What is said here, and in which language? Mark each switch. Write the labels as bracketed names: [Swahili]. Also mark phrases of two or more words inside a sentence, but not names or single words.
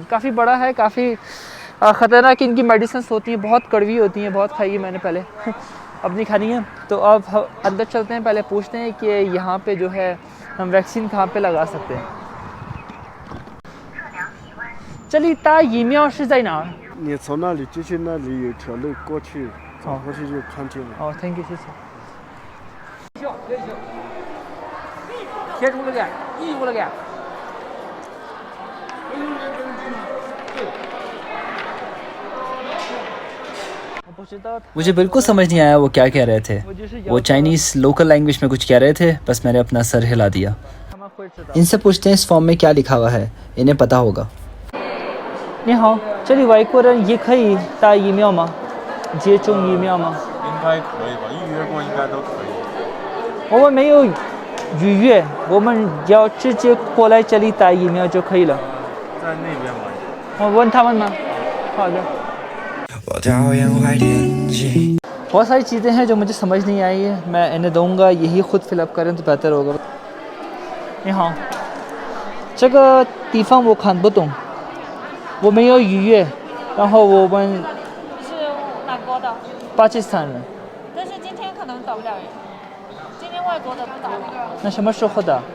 [Hindi] काफ़ी बड़ा है, काफ़ी ख़तरनाक इनकी मेडिसिन होती हैं, बहुत कड़वी होती हैं। बहुत खाई है मैंने पहले अब नहीं खानी है। तो अब हम अंदर चलते हैं, पहले पूछते हैं कि यहाँ पे जो है हम वैक्सीन कहाँ पे लगा सकते हैं। [Chinese] चलिए 打疫苗是在哪儿？你从那里进去，那里有条路过去，走过去就看见了。 [English] 哦 ，thank you， [Chinese] 谢谢。贴住了点，义务了点。 [Hindi] मुझे बिल्कुल समझ नहीं आया वो क्या कह रहे थे। वो [English] Chinese local language [Hindi] में कुछ कह रहे थे, बस मैंने अपना सर हिला दिया। इनसे पूछते हैं इस फॉर्म में क्या लिखा हुआ है, इन्हें पता होगा। [Chinese] 你好，这里外国人也可以打疫苗吗？接种疫苗吗？应该可以吧，预约过应该都可以。我们没有预约，我们要直接过来这里打疫苗就可以了。在那边吗？我问他们吗？ [Hindi] 好的。बहुत सारी चीज़ें हैं जो मुझे समझ नहीं आई है, मैं इन्हें दूंगा, यही खुद फिलअप करें तो बेहतर होगा। [Chinese] 你好，这个地方我看不懂，我没有预约，然后我们是哪国的？巴基斯坦人，但是今天可能到不了人，今天外国的不打了。那什么时候的？